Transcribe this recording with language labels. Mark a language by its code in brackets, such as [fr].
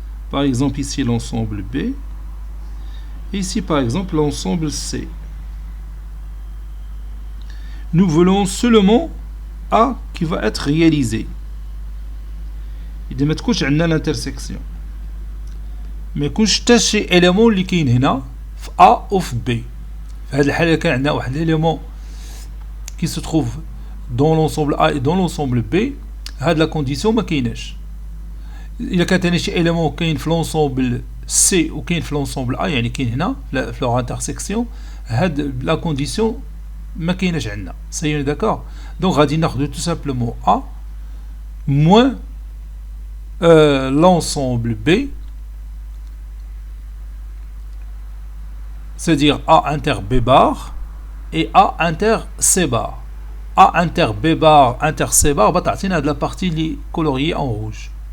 [fr] Par exemple, ici, l'ensemble B. Et ici, par exemple, l'ensemble C. Nous voulons seulement A qui va être réalisé. Il ne [ar] تكونش عندنا [fr] l'intersection. [ar] ما يكونش حتى شي élément اللي كاين هنا في A ou في B. في هذه الحالة كان عندنا واحد [fr] l'élément qui se trouve dans l'ensemble A et dans l'ensemble B. [ar] هاد la condition ما كايناش. إلا كان ثاني شي élément كاين في l'ensemble C ou كاين في l'ensemble A يعني كاين هنا في [fr] leur intersection [ar] هاد la condition ما كايناش عندنا. [fr] سي d'accord. Donc [ar] غادي ناخذ [fr] tout simplement A moins l'ensemble B, c'est-à-dire A inter B bar et A inter C bar. A inter B bar inter C bar va تعطينا de la partie اللي coloriée en rouge.